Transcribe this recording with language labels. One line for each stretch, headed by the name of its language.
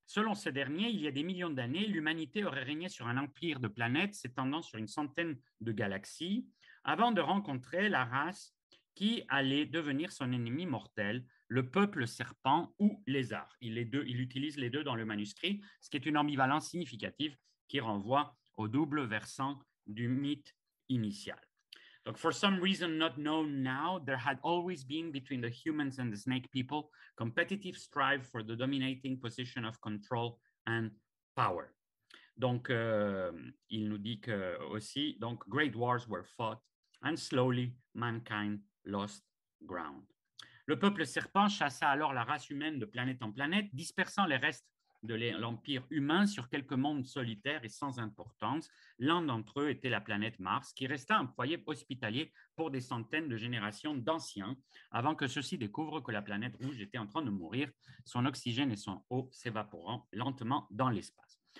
French: Selon ce dernier, il y a des millions d'années, l'humanité aurait régné sur un empire de planètes s'étendant sur une centaine de galaxies avant de rencontrer la race qui allait devenir son ennemi mortel, le peuple serpent ou lézard. Il utilise les deux dans le manuscrit, ce qui est une ambivalence significative qui renvoie au double versant du mythe initial.
English: Donc, for some reason not known now, there had always been between the humans and the snake people competitive strife for the dominating position of control and power.
French: Donc, il nous dit que aussi, donc,
English: great wars were fought and slowly mankind lost ground.
French: Le peuple serpent chassa alors la race humaine de planète en planète, dispersant les restes de l'empire humain sur quelques mondes solitaires et sans importance. L'un d'entre eux était la planète Mars, qui resta un foyer hospitalier pour des centaines de générations d'anciens, avant que ceux-ci découvrent que la planète rouge était en train de mourir, son oxygène et son eau s'évaporant lentement dans l'espace.